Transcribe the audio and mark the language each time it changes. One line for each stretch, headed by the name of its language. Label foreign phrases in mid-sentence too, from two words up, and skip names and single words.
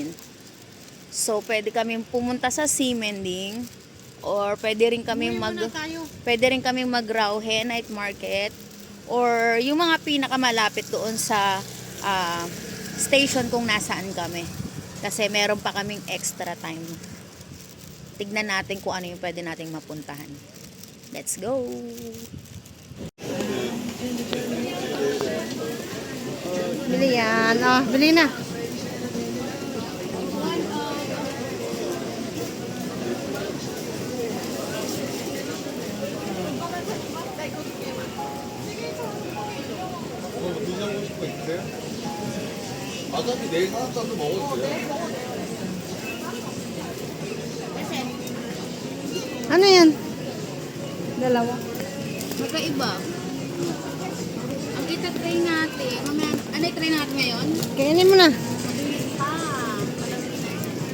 Filipino: So, pwede kami pumunta sa Simending or pwede rin kami mag-Rauhe
English: night market
Filipino: or yung mga pinakamalapit doon sa station kung nasaan kami. Kasi meron pa kaming extra time. Tignan natin kung ano yung pwede nating mapuntahan.
English: Let's go!
Filipino: Bili yan. Oh, bili na.
Korean: 드셔보고 싶은 거 있으세요? 어차피 내일 사놨다도 먹어도 돼요.
Filipino: Ano yan? Dalawa. Magkaiba. Ang itatry natin, mamaya, ano i-try natin ngayon? Kainin mo na. Mabilis pa.